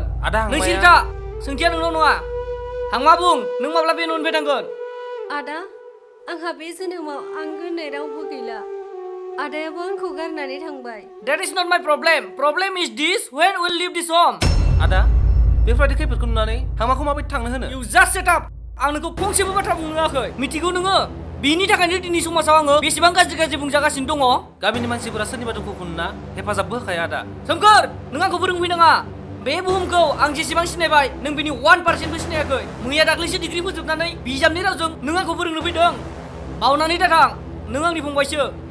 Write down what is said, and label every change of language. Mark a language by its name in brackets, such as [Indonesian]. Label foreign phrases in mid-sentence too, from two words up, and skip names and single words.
[Bodo] आदा नों सिरिथा सोंथिया नोंनाव नङा हांमा बुं नों माब्ला बे न'निफ्राय थांगोन आदा आंहा बे जोनोमाव आंगो होननाय रावबो गैला आदायाबो आंखौ गारनानै थांबाय [English] That is not my problem. Problem is this: when will leave this home? [Bodo] आदा बेफोरबायदि खैफोदखौ नुनानै हांमाखौ माबायदि थांनो होनो [English] You just shut up. [Bodo] आं नोंखौ फंसेबो बाथ्रा बुंङाखै मिथिगौ नोङो बिनि थाखायनो दिनै समाजाव आङो बेसेबां गाज्रि बुंजागासिनो दङ गामिनि मानसिफोरा सोरनिबा दुखुखौ नुना हेफाजाबबो होखाया आदा सोमखोर नों आंखौ फोरोंफैनाङा बे बुहुमखौ आं जेसेबां सिनायबाय नों बिनि 1%बो सिनायाखै मैया दाख्लैसो डिग्री फोजोबनानै बिजाबनि रावजों नों आंखौ फोरोंनो फैदों बावनानै दाथां नों आंनि फंबायसो